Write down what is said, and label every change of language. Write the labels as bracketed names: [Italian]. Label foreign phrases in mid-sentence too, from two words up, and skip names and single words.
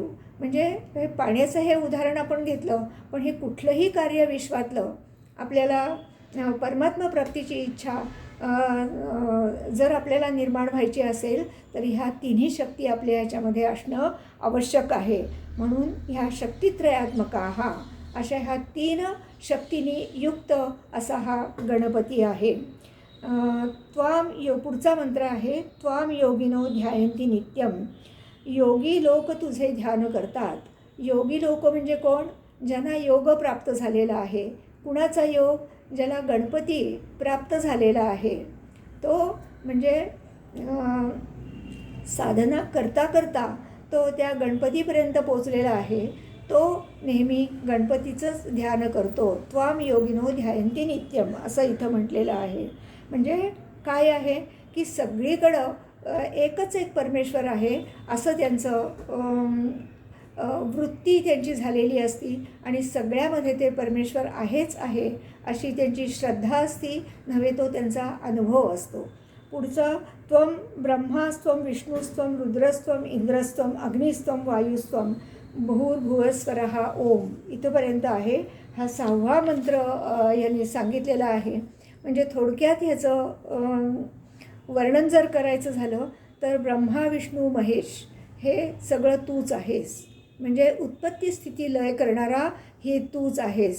[Marathi] म्हणजे हे पाण्याचं हे उदाहरण आपण घेतलं, पण हे कुठलंही कार्य विश्वातलं आपल्याला परमात्मा प्राप्तीची इच्छा जर आपल्याला निर्माण व्हायची असेल तर ह्या तिन्ही शक्ती आपल्या ह्याच्यामध्ये असणं आवश्यक आहे. म्हणून ह्या शक्तित्रयात्मका हा अशा ह्या 3 शक्तींनी युक्त असा हा गणपती आहे. पुढचा मंत्र आहे [Sanskrit] त्वाम योगिनो ध्यायन्ति नित्यम. [Marathi] योगी लोक तुझे ध्यान करतात. योगी लोक म्हणजे कोण? ज्यांना योग प्राप्त झालेला आहे. कुणाचा योग? ज्याला गणपती प्राप्त झालेला आहे. तो म्हणजे साधना करता करता तो त्या गणपतीपर्यंत पोचलेला आहे. तो नेहमी गणपतीचंच ध्यान करतो. [Sanskrit] त्वाम योगिनो ध्यायन्ति नित्यम [Marathi] असं इथं म्हटलेलं आहे. म्हणजे काय आहे की सगळीकडं एकच एक परमेश्वर आहे असं त्यांचं वृत्ती त्यांची झालेली असती आणि सगळ्यामध्ये ते परमेश्वर आहेच आहे अशी त्यांची श्रद्धा असती, नव्हे तो त्यांचा अनुभव असतो. [Sanskrit] पुढचं त्वम ब्रह्मास्त्वम विष्णुस्त्वम रुद्रस्त्वम इंद्रस्त्वम अग्निस्त्वम वायुस्त्वम भूर्भुवस्वरः ओम [Marathi] इथंपर्यंत आहे. हा 6वा मंत्र यांनी सांगितलेला आहे. म्हणजे थोडक्यात ह्याचं वर्णन जर करायचं झालं तर ब्रह्मा विष्णू महेश हे सगळं तूच आहेस. म्हणजे उत्पत्ती स्थिती लय करणारा हे तूच आहेस.